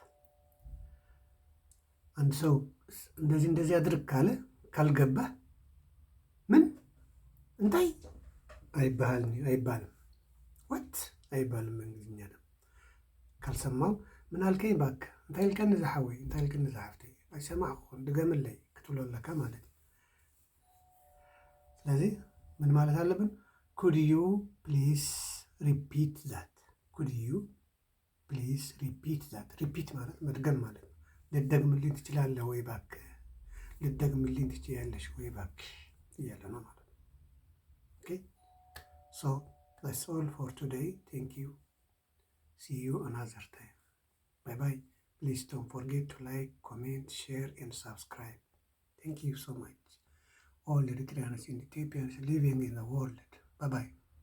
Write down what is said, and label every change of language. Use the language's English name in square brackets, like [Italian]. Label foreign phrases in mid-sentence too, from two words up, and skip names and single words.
[Amharic] አንድ ሰው እንደዚህ አድርግ ካለ ካልገባህ ምን እንታይ አይባልም። ዋት አይባልም በእንግሊዝኛ ነው። ካልሰማው ምን አልከኝ እባክህ [Tigrinya] እንታይ ልከኒ ዝሓወይ እንታይ ልከኒ ዝሓፍተይ አይሰማዕ ድገምለይ ክትብለለካ ማለት እዩ። [Amharic] ስለዚህ ምን ማለት አለብን? [English] Could you please repeat that። Could you please repeat that። [Amharic] ሪፒት ማለት መድገም ማለት ነው። ልደግምልኝ ትችላለህ ወይ እባክህ፣ ልደግምልኝ ትችያለሽ ወይ እባክሽ እያለ ነው ማለት ነው። [English] okay so that's all for today. Thank you. See you another time. Bye bye. Please don't forget to like, comment, share, and subscribe. Thank you so much. All Eritreans and Ethiopians living in the world. Bye bye.